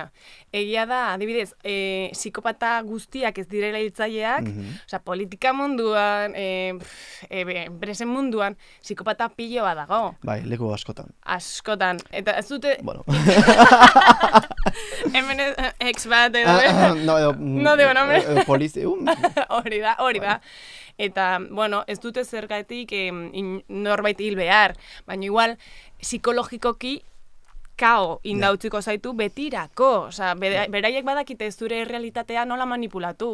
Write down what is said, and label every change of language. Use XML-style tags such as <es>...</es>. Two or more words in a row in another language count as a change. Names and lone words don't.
<eu>Egia da, adibidez, psikopata guztiak ez direla hiltzaileak, osea, politika munduan, enpresen munduan, psikopata pilo bat dago. Bai, leku askotan. Askotan, eta ez dute... Bueno. Hemen ex bat edo...</eu> <es>No digo nombre.</es> <eu>Polizium. Hori da. Eta, bueno, ez dute zergatik norbait hil behar, baina igual, psikologikoki kao indautziko zaitu betirako. Osea, beraiek badakite ez zure realitatea nola manipulatu.</eu>